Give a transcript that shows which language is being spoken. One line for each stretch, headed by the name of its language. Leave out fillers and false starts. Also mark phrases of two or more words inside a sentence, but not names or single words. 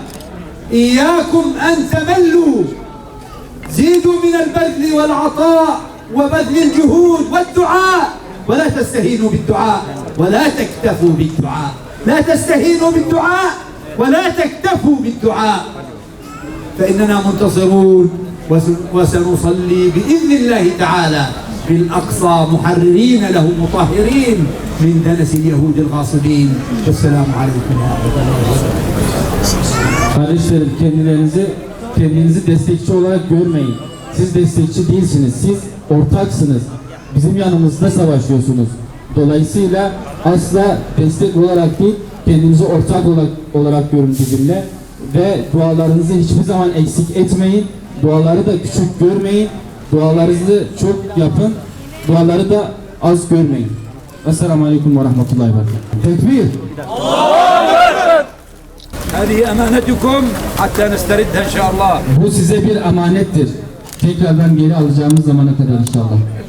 Arabic: إياكم أن تملوا، زيدوا من البذل والعطاء وبذل الجهود والدعاء، ولا تستهينوا بالدعاء ولا تكتفوا بالدعاء، لا تستهينوا بالدعاء ولا تكتفوا بالدعاء، فإننا منتصرون وسنصلي بإذن الله تعالى بالأقصى محررين له مطهرين من دنس اليهود الغاصبين. والسلام عليكم ورحمة الله وبركاته.
Turkish: Kardeşlerim, kendinizi destekçi olarak görmeyin. Siz destekçi değilsiniz. Siz ortaksınız. Bizim yanımızda savaşıyorsunuz. Dolayısıyla asla destek olarak değil, kendinizi ortak olarak görün bizimle ve dualarınızı hiçbir zaman eksik etmeyin. Duaları da küçük görmeyin. Dualarınızı çok yapın. Duaları da az görmeyin.
Arabic: السلام عليكم ورحمة الله وبركاته.
Turkish: Tekbir.
Arabic: هذه أمانتكم حتى نستردها إن شاء الله.
Turkish: Bu size bir amanettir. Tekrardan geri alacağımız zamana kadar inşallah.